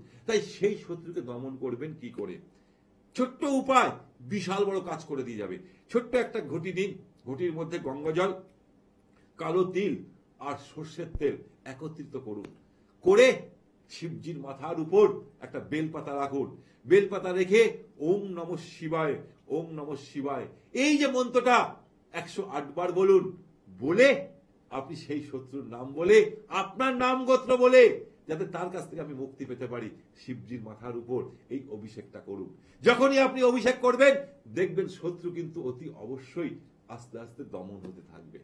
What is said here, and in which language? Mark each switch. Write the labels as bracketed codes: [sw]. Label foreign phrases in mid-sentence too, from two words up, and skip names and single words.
[bn] তাই সেই শত্রুকে দমন করবেন কি করে? ছোট্ট উপায় বিশাল বড় কাজ করে দিয়ে যাবে। ছোট্ট একটা ঘটি নিন, ঘটির মধ্যে গঙ্গা জল, কালো তিল আর সর্ষের তেল একত্রিত করুন, করে শিবজির মাথার উপর একটা বেলপাতা রাখুন। বেলপাতা রেখে [sa] ওম নমঃ শিবায়, ওম নমঃ শিবায়, [bn] এই যে মন্ত্রটা 108 বার বলুন। বলে আপনি সেই শত্রুর নাম বলে, আপনার নাম গোত্র বলে, যাতে তার কাছ থেকে আমি মুক্তি পেতে পারি, শিবজির মাথার উপর এই অভিষেকটা করুন। যখনই আপনি অভিষেক করবেন, দেখবেন শত্রু কিন্তু অতি অবশ্যই আস্তে আস্তে দমন হতে থাকবে।